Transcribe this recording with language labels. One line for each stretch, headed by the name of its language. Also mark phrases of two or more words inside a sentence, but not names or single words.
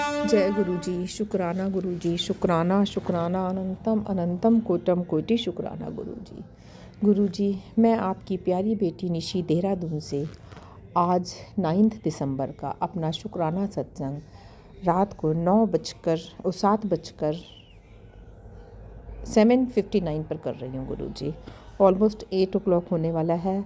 Hindi: जय गुरु जी। शुक्राना गुरु जी, शुक्राना शुक्राना अनंतम अनंतम कोटम कोटि शुक्राना गुरु जी। गुरु जी, मैं आपकी प्यारी बेटी निशी देहरादून से आज 9 दिसंबर का अपना शुक्राना सत्संग रात को 7:59 पर कर रही हूँ गुरु जी। ऑलमोस्ट 8 o'clock होने वाला है।